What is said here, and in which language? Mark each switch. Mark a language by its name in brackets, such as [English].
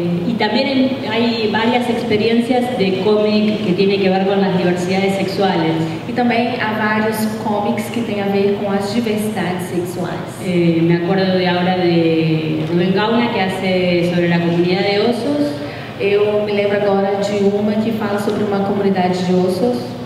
[Spanish] Y también hay varias experiencias de cómic que tienen que ver con las diversidades sexuales. [Portuguese] E também há vários cómics que têm a ver com as diversidades sexuais. [Spanish] Me acuerdo de ahora de Rubén Gauna, que hace sobre la comunidad de osos. [Portuguese] Eu me lembro agora de uma que fala sobre uma comunidade de ossos.